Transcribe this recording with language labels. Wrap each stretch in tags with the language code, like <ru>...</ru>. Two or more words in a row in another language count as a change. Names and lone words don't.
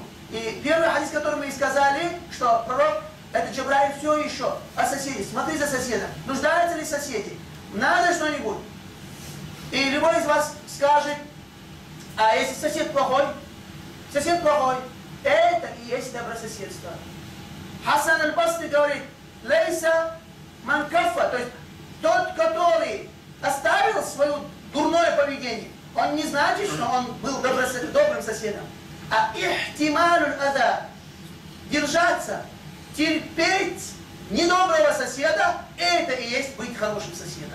<ru>И первый хадис, который мы и сказали, что пророк, это Джабраиль все еще о соседе. Смотри за соседом. Нуждаются ли соседи? Надо что-нибудь. И любой из вас скажет, а если сосед плохой, это и есть добрососедство. Хасан аль-Басри говорит,</ru> <ar>ليس من كف,</ar> <ru>то есть тот, который оставил свое дурное поведение, он не значит, что он был добрым соседом. А</ru> <ar>احتمال الأذى,</ar> <ru>держаться, терпеть недоброго соседа, это и есть быть хорошим соседом.</ru>